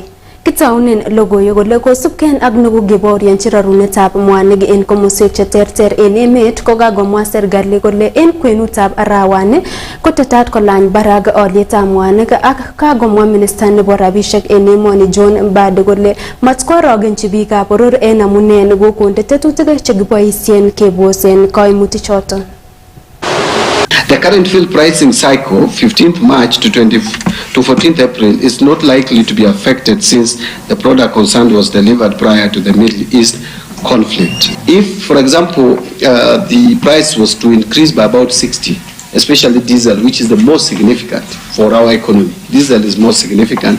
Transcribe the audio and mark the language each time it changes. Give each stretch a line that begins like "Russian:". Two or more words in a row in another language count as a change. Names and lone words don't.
Kalenjin: Kitaunen logoiwek kole kosubken ak nekokeborianchi rarunetab mwanik en komoswek cheterter en emet kokakomwa serikali kole en kwenutab arawani kotetat kolany barak olyetab mwanik ak kakomwa minister nebo rabishek en emoni John Mbadi kole matkorogenchi biikab boror en amune nekokonde tetutik chekiboisien kebosen koimutik choton.
English: The current fuel pricing cycle, 15th March to 14th April, is not likely to be affected since the product concerned was delivered prior to the Middle East conflict. If, for example, the price was to increase by about 60, especially diesel, which is the most significant for our economy, diesel is most significant.